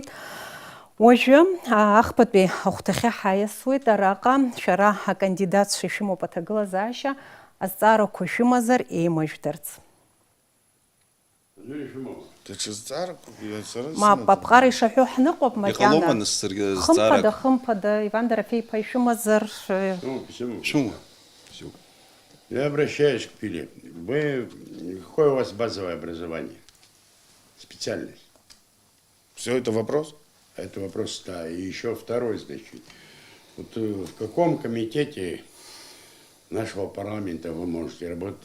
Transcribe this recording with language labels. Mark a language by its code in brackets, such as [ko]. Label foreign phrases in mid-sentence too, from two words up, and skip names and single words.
[ab] Уажәы ахԥатәи ахәҭахьы ҳаиасуеит араҟа шәара акандидатцәа ишәымоуп аҭагылазаашьа, азҵаарақәа шәымазар еимажәдарц. Мап, аԥҟара ишаҳәо ҳныҟәап макьана. Хымԥада, Иван Дорофеев-иԥа ишәымазар. [ru] Почему? Я обращаюсь к Пиле. Какое у вас базовое образование? Специальность? Все это вопрос? Это вопрос, да. И еще второй, значит. Вот в каком комитете нашего парламента вы можете работать?